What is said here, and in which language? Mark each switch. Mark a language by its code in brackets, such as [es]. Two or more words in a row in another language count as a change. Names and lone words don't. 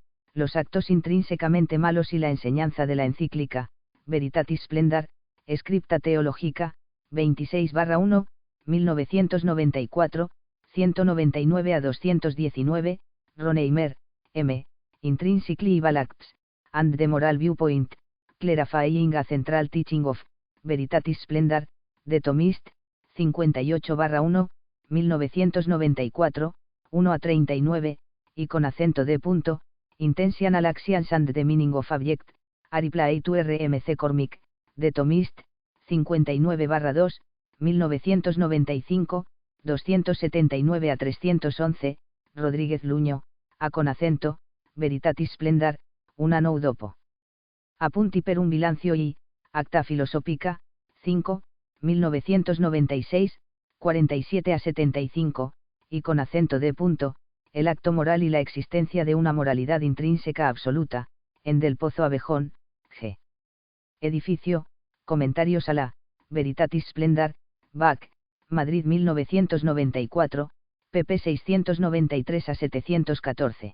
[es] Los actos intrínsecamente malos y la enseñanza de la encíclica, Veritatis Splendor, Scripta Theologica, 26/1, 1994, 199 a 219, Ronheimer, M. Intrinsically Evil Acts, and the Moral Viewpoint, Clarifying a Central Teaching of Veritatis Splendor, The Thomist, 58/1, 1994, 1 a 39, y con acento de punto, Intentional Actions and the Meaning of Object, A Reply to R.M.C. Cormick, The Thomist, 59/2, 1995, 279 a 311, Rodríguez Luño, a con acento, Veritatis Splendor, un anno dopo. Appunti per un bilancio y, Acta Filosofica, 5, 1996, 47 a 75, y con acento de punto, el acto moral y la existencia de una moralidad intrínseca absoluta, en Del Pozo Abejón, G. Edificio, Comentarios a la Veritatis Splendor, Bach, Madrid 1994, pp 693 a 714.